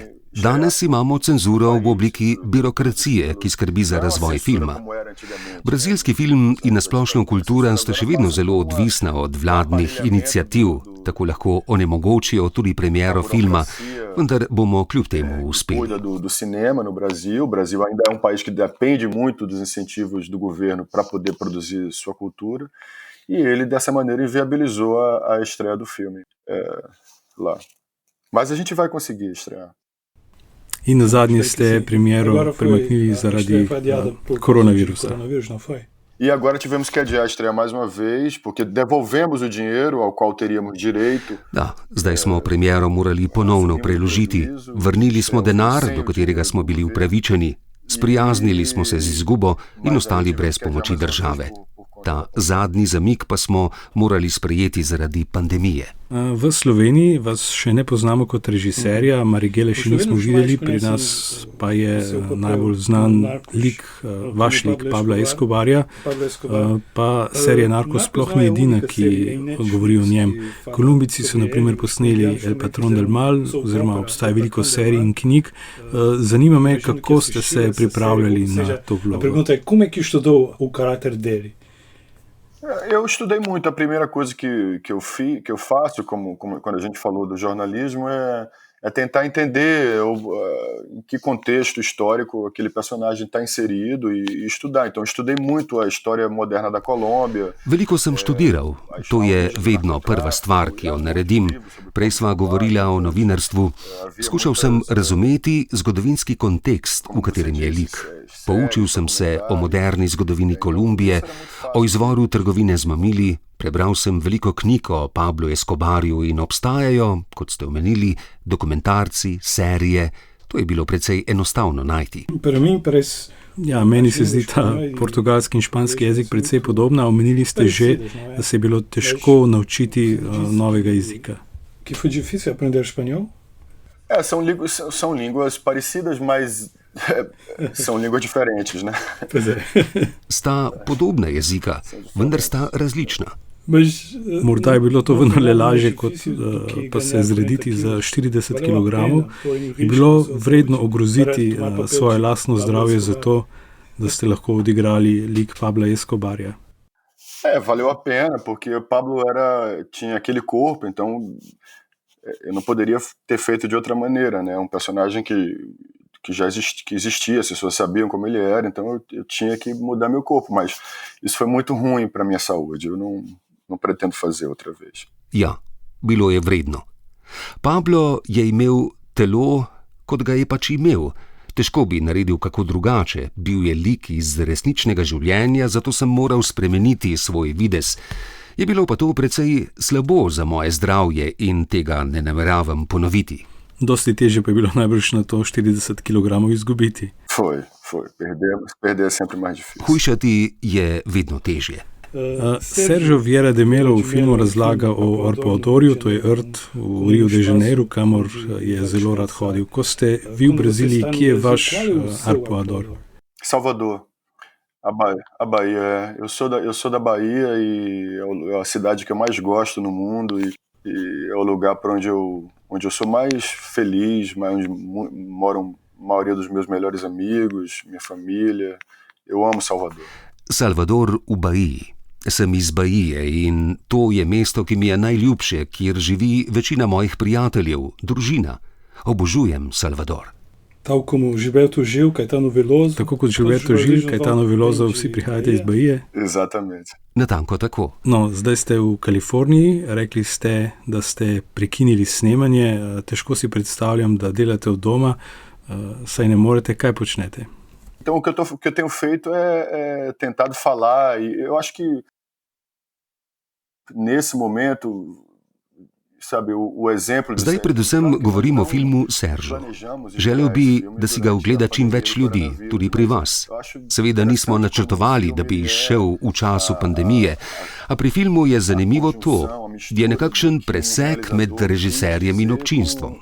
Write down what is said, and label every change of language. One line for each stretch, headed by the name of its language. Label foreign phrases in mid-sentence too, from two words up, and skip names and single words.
Slovenian: Danes imamo cenzuro v obliki birokracije, ki skrbi za razvoj filma. Brazilski film in nasplošno kultura sta še vedno zelo odvisna od vladnih iniciativ, tako lahko onemogočijo tudi premiero filma, vendar bomo kljub temu uspeli.
Portuguese: Do cinema no Brasil. O Brasil ainda é país que depende muito dos incentivos do governo para poder produzir sua cultura, e ele dessa maneira inviabilizou a estreia do filme lá. Mas a gente vai conseguir estrear.
Slovenian: In nazadnje ste premiero premaknili zaradi koronavirusa.
Portuguese: E agora tivemos que adiar a estreia mais uma vez, porque devolvemos o dinheiro ao qual teríamos direito.
Slovenian: Da, zdaj smo premiero morali ponovno preložiti. Vrnili smo denar, do katerega smo bili upravičeni. Sprijaznili smo se z izgubo in ostali brez pomoči države. Ta zadnji zamik pa smo morali sprejeti zaradi pandemije. V Sloveniji vas še ne poznamo kot režiserja, Marighelle še nismo videli, pri nas pa je najbolj znan lik, vaš lik Pabla Escobarja, pa serija Narcos sploh ni edina, ki govori o njem. Kolumbijci so na primer posneli El Patrón del Mal, oziroma obstaja veliko serij in knjig. Zanima me, kako ste se pripravljali na to vlogo.
Portuguese: Pergunta je, como é que estudou o caráter dele? Eu estudei muito. A primeira coisa que eu faço, quando a gente falou do jornalismo, é tentar entender em que contexto histórico aquele personagem está inserido e estudar. Então, estudei muito a história moderna da Colômbia.
Slovenian: Veliko sem študiral. To je vedno prva stvar, ki jo naredim. Prej sva govorila o novinarstvu. Skušal sem razumeti zgodovinski kontekst, v katerem je lik. Poučil sem se o moderni zgodovini Kolumbije, o izvoru trgovine z mamili, prebral sem veliko knjig o Pablu Escobarju in obstajajo, kot ste omenili, dokumentarci, serije. To je bilo precej enostavno najti. Ja, meni se zdi ta portugalski in španski jezik precej podobna. Omenili ste že, da se je bilo težko naučiti novega jezika.
Portuguese: Que foi difícil aprender espanhol? São línguas parecidas, mas são línguas diferentes, né?
Slovenian: Sta podobna jezika, vendar sta različna. Morda je bilo to vendarle lažje, kot pa se zrediti za 40 kg. Je bilo vredno ogroziti svoje lastno zdravje za to, da ste lahko odigrali lik Pabla Escobarja?
Portuguese: Valeu a pena, porque Pablo tinha aquele corpo, então eu não poderia ter feito de outra maneira, né? Personagem que já existia, as pessoas sabiam como ele era, então eu tinha que mudar meu corpo, mas isso foi muito ruim para minha saúde, eu não pretendo fazer outra vez.
Slovenian: Ja, bilo je vredno. Pablo je imel telo, kot ga je pač imel. Težko bi naredil kako drugače, bil je lik iz resničnega življenja, zato sem moral spremeniti svoj videz. Je bilo pa to precej slabo za moje zdravje in tega ne nameravam ponoviti. Dosti težje pa je bilo najbrž na to 40 kg izgubiti.
Portuguese: Foi. Perder je sempre mais difícil.
Slovenian: Hujšati je vedno težje. Sergio Vieira de Melo v filmu razlaga o Arpoadorju, to je rt v Rio de Janeiro, kamor je zelo rad hodil. Ko ste vi v Brazílii, kje je vaš Arpoador?
Portuguese: Salvador, a Bahia. Eu sou da Bahia e é a cidade que eu mais gosto no mundo e é o lugar para onde eu sou mais feliz, onde moram a maioria dos meus melhores amigos, minha família. Eu amo Salvador.
Slovenian: Salvador v Bahiji. Sem iz Bahije in to je mesto, ki mi je najljubše, kjer živi večina mojih prijateljev, družina. Obožujem Salvador. Tako kot Gilberto Gil, Caetano Veloso, vsi prihajate iz Bahije?
Portuguese: Exatamente.
Slovenian: Natanko tako. No, zdaj ste v Kaliforniji, rekli ste, da ste prekinili snemanje. Težko si predstavljam, da delate od doma, saj ne morete, kaj počnete?
Portuguese: Então, o que eu tenho feito é tentado falar, e eu acho que nesse momento, sabe, o exemplo...
Slovenian: Zdaj predvsem govorim o filmu Sergio. Želel bi, da si ga ogleda čim več ljudi, tudi pri vas. Seveda nismo načrtovali, da bi izšel v času pandemije, a pri filmu je zanimivo to, je nekakšen presek med režiserjem in občinstvom.